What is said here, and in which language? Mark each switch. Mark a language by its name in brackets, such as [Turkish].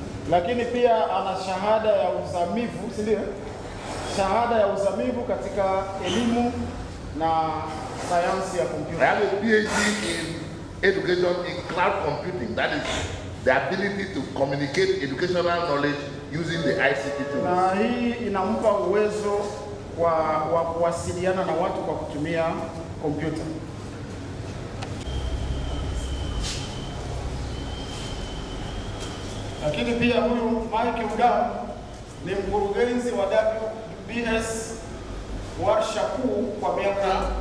[Swahili] Lakini pia ana shahada ya uzamivu, si ndio? Shahada ya uzamivu katika elimu na sayansi ya [English] I [Swahili] kompyuta. [English] have a PhD in education in cloud computing. That is the ability to communicate educational knowledge using the ICT tools. [Swahili] Na hii inampa uwezo wa kuwasiliana na watu kwa kutumia kompyuta. Lakini pia huyu Mike Udam ni mkurugenzi wa WBS warsha kuu kwa miaka